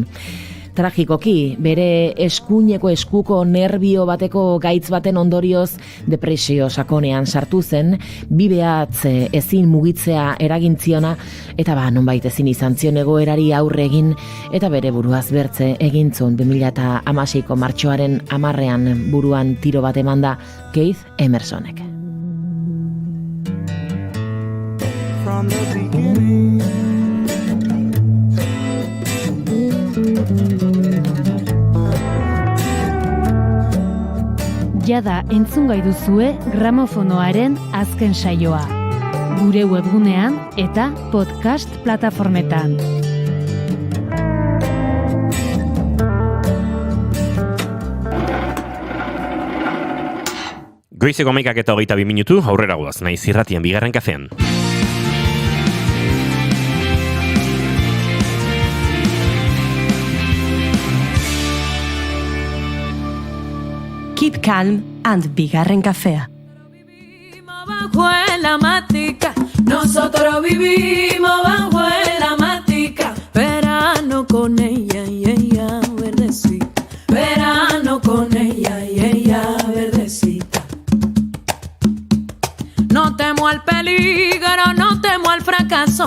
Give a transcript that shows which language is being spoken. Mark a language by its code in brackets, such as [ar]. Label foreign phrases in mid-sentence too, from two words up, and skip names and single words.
[eu] Tragikoki, bere eskuineko eskuko nerbio bateko gaitz baten ondorioz depresio sakonean sartu zen, bibeatz ezin mugitzea eragintziona, eta nonbait ezin izan zion egoerari aurre egin, eta bere buruaz bertze egintzun 2016ko martxoaren 10ean buruan tiro bat emanda Keith Emersonek. [en] From the beginning, [eu] Jada entzungai duzue gramofonoaren azken saioa. Gure webgunean eta podcast plataformetan. Goizeko 11:22 minutu, aurrera goaz, Naiz Irratian bigarren kafean. [en] Keep calm and [eu] bigarren kafea. [es] Bajo la matica, nosotros vivimos bajo la matica. Verano con ella y ella verdecita. Verano con ella y ella verdecita. No temo al peligro, no temo al fracaso.